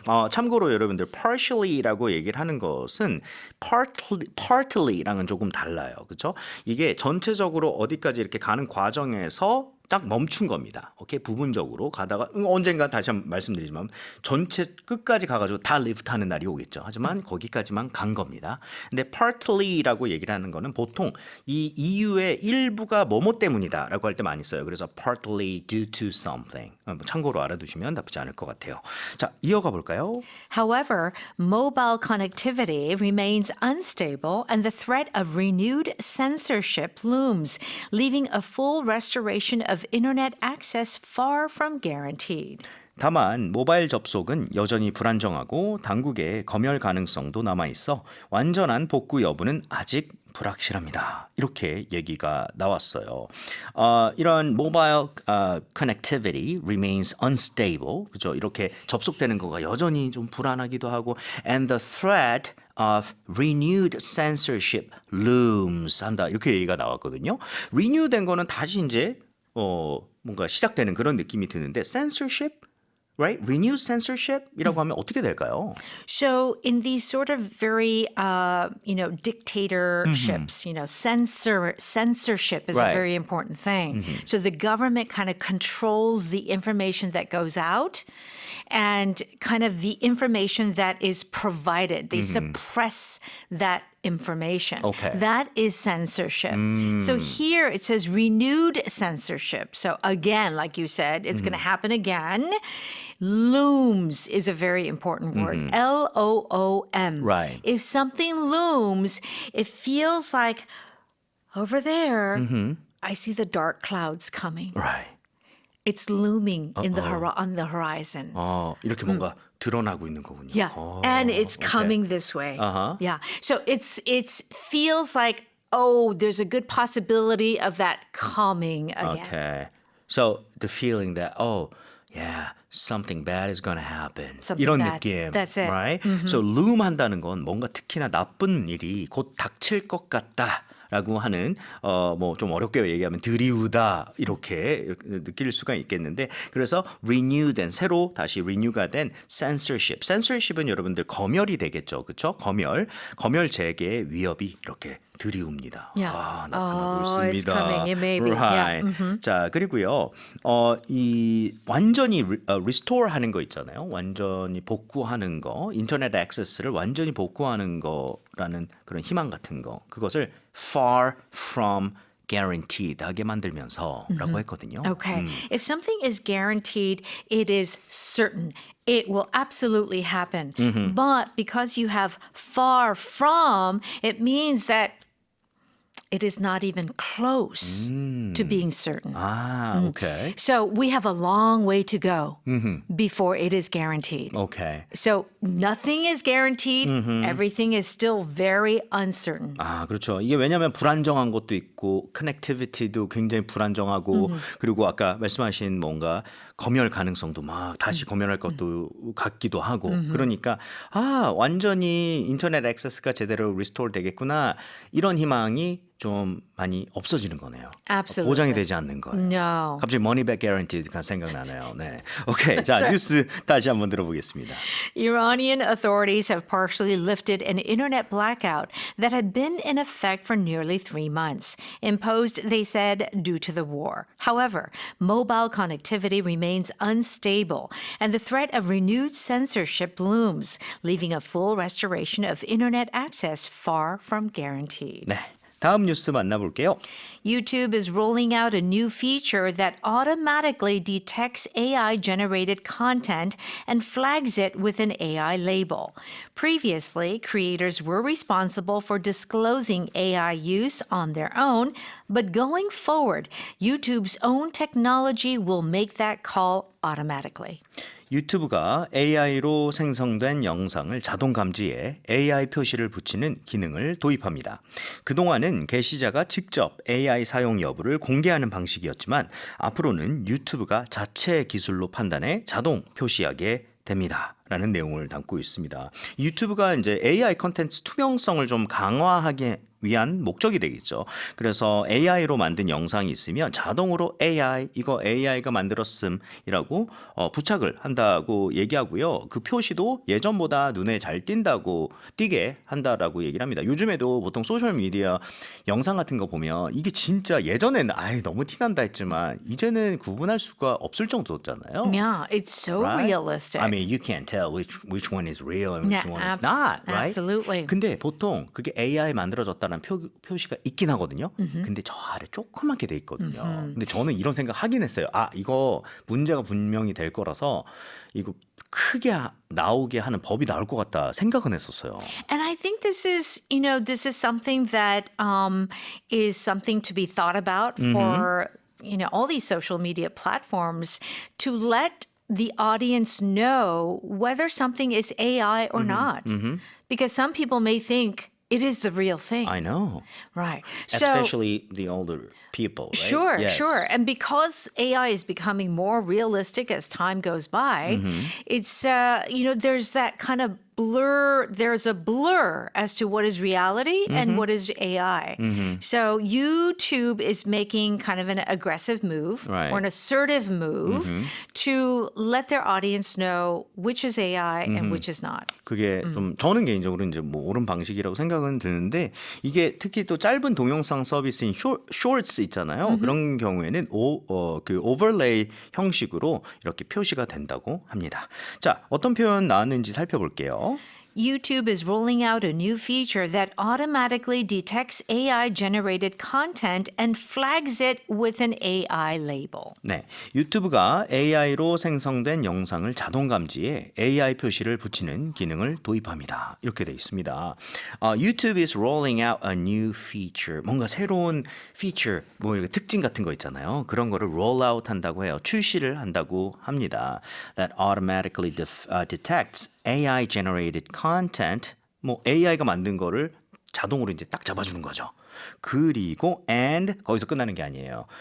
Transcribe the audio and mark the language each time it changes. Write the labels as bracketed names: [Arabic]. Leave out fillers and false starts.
[Korean] 참고로 여러분들 partially라고 얘기를 하는 것은 partly랑은 조금 달라요. 그렇죠? 이게 전체적으로 어디까지 이렇게 가는 과정에서 딱 멈춘 겁니다. 오케이, 부분적으로 가다가 언젠가 다시 한번 말씀드리지만 전체 끝까지 가가지고 다 리프트하는 날이 오겠죠. 하지만 거기까지만 간 겁니다. 근데 partly라고 얘기를 하는 거는 보통 이 이유의 일부가 뭐뭐 때문이다라고 할 때 많이 써요. 그래서 [English] partly due to something. [Korean] 참고로 알아두시면 나쁘지 않을 것 같아요. 자, 이어가 볼까요? [English] However, mobile connectivity remains unstable and the threat of renewed censorship looms, leaving a full restoration of internet access far from guaranteed. [Korean] 다만 모바일 접속은 여전히 불안정하고 당국의 검열 가능성도 남아 있어 완전한 복구 여부는 아직 불확실합니다. 이렇게 얘기가 나왔어요. 이런 [English] mobile connectivity remains unstable. [Korean] 그죠? 이렇게 접속되는 거가 여전히 좀 불안하기도 하고 [English] and the threat of renewed censorship looms [Korean] 한다. 이렇게 얘기가 나왔거든요. renew 된 거는 다시 이제 뭔가 시작되는 그런 느낌이 드는데 [English] censorship right? [Korean] Renewed censorship이라고 하면 어떻게 될까요? [English] So, in these sort of very, dictatorships, censorship is Right. a very important thing. So, the government kind of controls the information that goes out and kind of the information that is provided. They suppress that information. Okay. That is censorship. So here it says renewed censorship. So again, like you said, it's going to happen again. Looms is a very important word. Loom. Right. If something looms, it feels like over there, I see the dark clouds coming. Right. It's looming in the on the horizon. [Korean] 이렇게 뭔가 드러나고 있는 거군요. [English] Yeah, and it's coming this way. Yeah, so it feels like there's a good possibility of that coming again. Okay. So the feeling that yeah, something bad is going to happen. Something [Korean] 이런 [English] bad. [Korean] 느낌. [English] That's it. Right? [Korean] So loom 한다는 건 뭔가 특히나 나쁜 일이 곧 닥칠 것 같다. 라고 하는 뭐 좀 어렵게 얘기하면 드리우다 이렇게 느낄 수가 있겠는데 그래서 renew된 새로 다시 renew가 된 censorship. censorship은 여러분들 검열이 되겠죠. 그렇죠? 검열 재개의 위협이 이렇게 드리웁니다. [English] Yeah. [Korean] 나타나고 있습니다. [English] It's coming. It may be. Right. Yeah. [Korean] 자, 그리고요. 이 완전히 restore 하는 거 있잖아요. 완전히 복구하는 거. 인터넷 액세스를 완전히 복구하는 거라는 그런 희망 같은 거. 그것을 [English] far from guaranteed [Korean] 하게 만들면서라고 했거든요. [English] Okay. If something is guaranteed, it is certain. It will absolutely happen. But because you have far from, it means that it is not even close to being certain. Okay. So we have a long way to go before it is guaranteed. Okay. So nothing is guaranteed. Everything is still very uncertain. [Korean] 그렇죠. 이게 왜냐하면 불안정한 것도 있고 커넥티비티도 굉장히 불안정하고 그리고 아까 말씀하신 뭔가 검열 가능성도 막 다시 검열할 것도 같기도 하고 그러니까 완전히 인터넷 액세스가 제대로 리스토어 되겠구나 이런 희망이 좀 많이 없어지는 거네요. [English] Absolutely. [Korean] 보장이 되지 않는 거예요. [English] No. [Korean] 갑자기 [English] money back guaranteed [Korean] 가 생각나네요. 네. 오케이. 자, 뉴스 다시 한번 들어보겠습니다. [English] Iranian authorities have partially lifted an internet blackout that had been in effect for nearly 3 months, imposed, they said, due to the war. However, mobile connectivity remains unstable, and the threat of renewed censorship looms, leaving a full restoration of internet access far from guaranteed. [Korean] 네. 다음 뉴스 만나볼게요. [English] YouTube is rolling out a new feature that automatically detects AI-generated content and flags it with an AI label. Previously, creators were responsible for disclosing AI use on their own, but going forward, YouTube's own technology will make that call automatically. [Korean] 유튜브가 AI로 생성된 영상을 자동 감지해 AI 표시를 붙이는 기능을 도입합니다. 그동안은 게시자가 직접 AI 사용 여부를 공개하는 방식이었지만 앞으로는 유튜브가 자체 기술로 판단해 자동 표시하게 됩니다. 라는 내용을 담고 있습니다. 유튜브가 이제 AI 컨텐츠 투명성을 좀 강화하기 위한 목적이 되겠죠. 그래서 AI로 만든 영상이 있으면 자동으로 AI, 이거 AI가 만들었음이라고 부착을 한다고 얘기하고요. 그 표시도 예전보다 눈에 잘 띄게 한다라고 얘기를 합니다. 요즘에도 보통 소셜미디어 영상 같은 거 보면 이게 진짜 예전에는 너무 티난다 했지만 이제는 구분할 수가 없을 정도잖아요. [English] Yeah, it's so Right? realistic. I mean, you can't tell which one is real and which Yeah, one is not, right? absolutely. [Korean] 근데 보통 그게 AI 만들어졌다는 표시가 있긴 하거든요. 근데 저 아래 조그맣게 돼 있거든요. 근데 저는 이런 생각 하긴 했어요. 이거 문제가 분명히 될 거라서 이거 크게 나오게 하는 법이 나올 것 같다 생각은 했었어요. [English] And I think this is something that is something to be thought about for, all these social media platforms to let the audience know whether something is AI or not. Because some people may think it is the real thing. I know. Right. Especially the older people, right? Sure, Yes. sure. And because AI is becoming more realistic as time goes by, it's, there's that kind of blur. There's a blur as to what is reality and what is AI. So YouTube is making kind of an aggressive move Right. or an assertive move to let their audience know which is AI and which is not. [Korean] 그게 좀 저는 개인적으로 이제 뭐 옳은 방식이라고 생각은 드는데 이게 특히 또 짧은 동영상 서비스인 쇼츠 있잖아요. 그런 경우에는 그 오버레이 형식으로 이렇게 표시가 된다고 합니다. 자, 어떤 표현 나왔는지 살펴볼게요. [English] YouTube is rolling out a new feature that automatically detects AI generated content and flags it with an AI label. [Korean] 네, 유튜브가 AI로 생성된 영상을 자동 감지해 AI 표시를 붙이는 기능을 도입합니다. 이렇게 돼 있습니다. [English] YouTube is rolling out a new feature. [Korean] 뭔가 새로운 feature, 뭐 이렇게 특징 같은 거 있잖아요. 그런 거를 roll out 한다고 해요. 출시를 한다고 합니다. [English] That automatically detects AI generated content. [Korean] 뭐 AI가 만든 거를 자동으로 이제 딱 잡아주는 거죠. 그리고 and 거기서 끝나는 게 아니에요.